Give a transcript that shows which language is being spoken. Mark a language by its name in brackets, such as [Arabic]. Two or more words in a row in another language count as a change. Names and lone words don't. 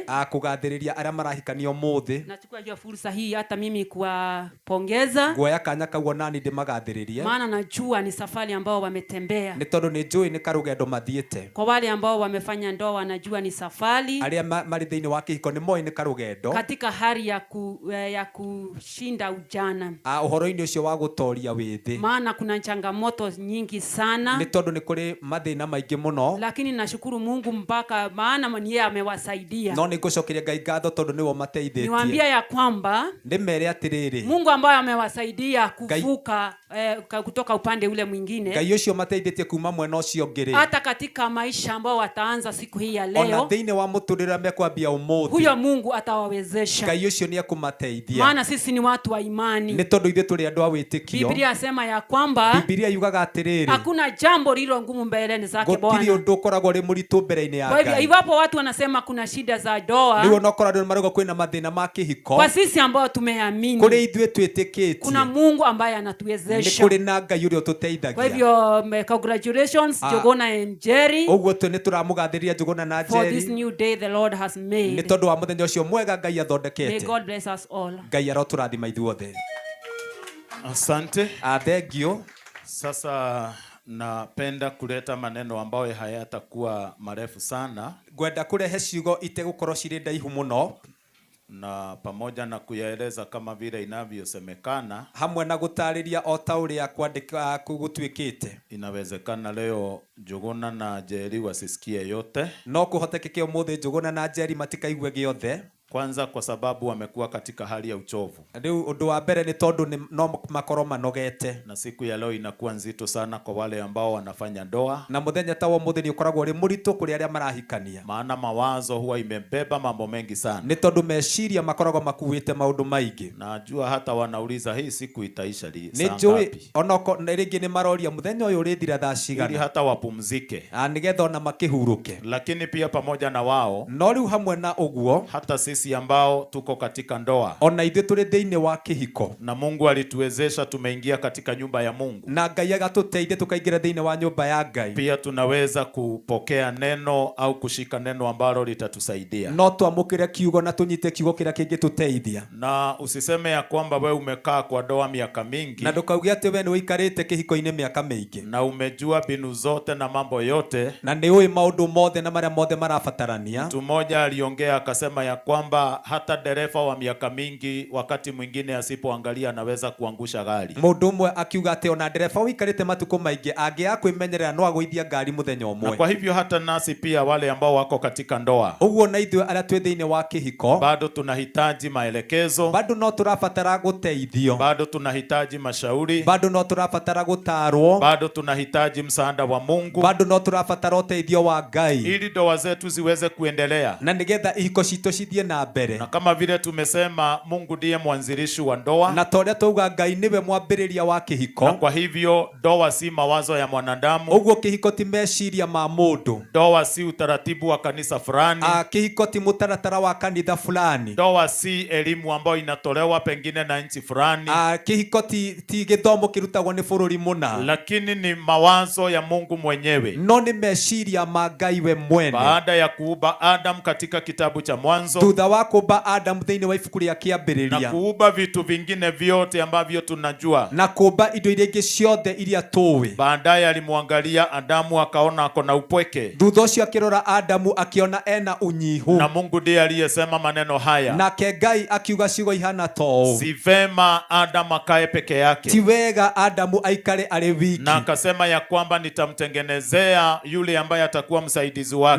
[Kikuyu] Kũgathĩrĩria arĩa marahikanio ũmũthĩ. [Swahili] Nachukua hiyo fursa hii hata mimi kuwapongeza. [Kikuyu] Nguoya kanya kau nani ndĩmagathĩrĩrie. [Swahili] Maana najua ni safari ambao wametembea. [Kikuyu] Nĩ tondũ nĩ njũĩ nĩ karũgendo mathiĩte. [Swahili] Kwa wale ambao wamefanya ndoa wanajua ni safari. [Kikuyu] Arĩa marĩ thĩinĩ wa kĩhiko nĩ moĩ nĩ karũgendo. [Swahili] Katika hali ya kushinda ujana. [Kikuyu] Ũhoro-inĩ ũcio wa gũtoria wĩthĩ. [Swahili] Maana kuna changamoto nyingi sana. [Kikuyu] Nĩ tondũ nĩ kũrĩ mathĩna maingĩ mũno. [Swahili] Lakini nashukuru Mungu mpaka maana yeye amewasaidia. [Kikuyu] No nĩngũcokeria Ngai ngatho tondũ nĩwe mateithĩtie. [Swahili] Niwaambia ya kwamba [Kikuyu] ndĩmere atĩrĩrĩ, [Swahili] Mungu ambaye amewasaidia kuvuka kutoka upande ule mwingine. [Kikuyu] Ngai ũcio mateithĩtie kuma mwena ũcio ũngĩ. [Swahili] Hata katika maisha ambao wataanza siku hii ya leo. [Kikuyu] Ona thĩinĩ wa mũtũrĩre mekwambia ũmũthĩ. [Swahili] Huyo Mungu atawawezesha. [Kikuyu] Ngai ũcio nĩ akũmateithia. [Swahili] Maana sisi ni watu wa imani. [Kikuyu] Nĩ tondũ ithuĩ tũrĩ andũ a wĩtĩkio. [Swahili] Biblia yasema ya kwamba [Kikuyu] Biblia yugaga atĩrĩrĩ, [Swahili] hakuna jambo lililo ngumu mbeleni zake Bwana. [Kikuyu] Gũtirĩ ũndũ ũkoragwo ũrĩ mũritũ mbere-inĩ ya Ngai. [Swahili] Kwa hivyo iwapo watu wanasema kuna shida za ndoa, [Kikuyu] rĩu onokorwo andũ marauga kwĩna mathĩna ma kĩhiko, [Swahili] kwa sisi ambao tumeamini, [Kikuyu] kũrĩ ithuĩ twĩtĩkĩtie, [Swahili] kuna Mungu ambaye anatuwezesha. [Kikuyu] Nĩ kũrĩ na Ngai ũrĩa ũtũteithagia. [Swahili] Kwa hivyo [English] congratulations Njuguna and Jerry. [Kikuyu] Ũguo nĩ tũramũgathĩrĩria Njuguna na Jerry. [English] For this new day the Lord has made. [Kikuyu] Nĩ tondũ wa mũthenya ũcio mwega Ngai athondekete. [English] May God bless us all. [Kikuyu] Ngai arotũrathima ithuothe. [Swahili] Asante. [English] Thank you. [Swahili] Sasa napenda kuleta maneno ambayo hayatakuwa marefu sana. [Kikuyu] Ngwenda kũrehe ciugo itegũkorwo cirĩ ndaihu mũno. [Swahili] na pamoja na kuyaeleza kama vile inavyosemekana, [Kikuyu] hamwe na gutariria o ta uria kwandika gutwikite. [Swahili] Inawezekana leo Njuguna na Njeri wasisikie yote, [Kikuyu] no kuhotekeke umuthi Njuguna na Njeri matikaigue giothe. [Swahili] Kwanza kwa sababu wamekuwa katika hali ya uchovu. [Kikuyu] Riu undu wa mbere ni tondu no makoro manogete, [Swahili] Na siku ya leo inakuwa nzito sana kwa wale ambao wanafanya ndoa, [Kikuyu] na muthenya ta wo muthi ni ukoragwo ri muritu kuri aria marahikania, [Swahili] maana mawazo huwa imebeba mambo mengi sana. [Kikuyu] ni tondu meciria makoragwo makuite maundu maingi. [Swahili] Najua hata wanauliza hii siku itaisha ni saa [Kikuyu] njui [Swahili] ngapi, [Kikuyu] onoko ringi ni maroria muthenya uyu urithira thaa [Swahili] ili [Kikuyu] cigana, [Swahili] hata wapumzike. [Kikuyu] nigetha ona makihuruke. [Swahili] Lakini pia pamoja na wao, [Kikuyu] No riu hamwe na uguo, [Swahili] hata sisi ambao tuko katika ndoa [Kikuyu] ona ithuĩ tũrĩ thĩinĩ wa kĩhiko, [Swahili] na Mungu alituwezesha tumeingia katika nyumba ya Mungu, [Kikuyu] na Ngai agatũteithia tũkaingĩra thĩinĩ wa nyũmba ya Ngai, [Swahili] pia tunaweza kupokea neno au kushika neno ambalo litatusaidia. [Kikuyu] no twamũkĩre kiugo na tũnyite kiugo kĩrĩa kĩngĩtũteithia. [Swahili] Na usiseme ya kwamba wewe umekaa kwa ndoa miaka mingi [Kikuyu] Na ndũkauge atĩ we nĩ ũikarĩte kĩhiko-inĩ mĩaka mĩingĩ, [Swahili] na umejua mbinu zote na mambo yote. [Kikuyu] na nĩ ũĩ maũndũ mothe na marĩa mothe marabatarania. [Swahili] Mtu mmoja aliongea akasema ya kwamba hata dereva wa miaka mingi wakati mwingine asipoangalia anaweza kuangusha gari. [Kikuyu] Mũndũ ũmwe akiuga atĩ ona ndereba ũikarĩte matukũ maingĩ angĩaga kwĩmenyerera no agũithia ngari mũthenya Na ũmwe. [Swahili] kwa hivyo hata nasi pia wale ambao wako katika ndoa, [Kikuyu] Ũguo na ithuĩ arĩa twĩ thĩinĩ wa kĩhiko [Swahili] bado tunahitaji maelekezo, [Kikuyu] bado no tũrabatara gũteithio, [Swahili] bado tunahitaji mashauri, [Kikuyu] bado no tũrabatara gũtarwo, [Swahili] bado tunahitaji msaada wa Mungu, [Kikuyu] bado no tũrabatara ũteithio wa Ngai, [Swahili] ili ndoa zetu ziweze kuendelea. [Kikuyu] na nĩgetha ihiko citũ cithiĩ na mbere. [Swahili] Na kama vile tumesema, Mungu ndiye mwanzilishi wa ndoa, [Kikuyu] Na ta ũrĩa twauga Ngai nĩwe mwambĩrĩria wa na kĩhiko, [Swahili] kwa hivyo ndoa si mawazo ya mwanadamu, [Kikuyu] ũguo kĩhiko ti meciria ma mũndũ, [Swahili] ndoa si utaratibu wa kanisa fulani, [Kikuyu] kĩhiko ti mũtaratara wa kanitha fulani, [Swahili] ndoa si elimu ambayo inatolewa pengine na nchi fulani, [Kikuyu] kĩhiko ti gĩthomo kĩrutagwo nĩ bũrũri mũna, [Swahili] lakini ni mawazo ya Mungu mwenyewe. [Kikuyu] no nĩ meciria ma Ngai we mwene. [Swahili] Baada ya kuumba Adam katika kitabu cha Mwanzo [Kikuyu] Thutha wa kũmba Adamu thĩinĩ wa ibuku rĩa na kĩambĩrĩria, [Swahili] kuumba vitu vingine vyote ambavyo tunajua, [Kikuyu] na kũmba indo iria ingĩ ciothe iria tũĩ, [Swahili] baadaye alimwangalia Adamu akaona ako na upweke, [Kikuyu] thutha ũcio akĩrora Adamu akĩona ena unyihu, [Swahili] na Mungu ndiye aliyesema maneno haya, [Kikuyu] nake Ngai akiuga ciugo ihana ta ũũ: [Swahili] si vema Adam akae peke [Kikuyu] ti [Swahili] yake, [Kikuyu] wega Adamu aikare arĩ wiki, [Swahili] na akasema ya kwamba nitamtengenezea yule ambaye atakuwa msaidizi wake,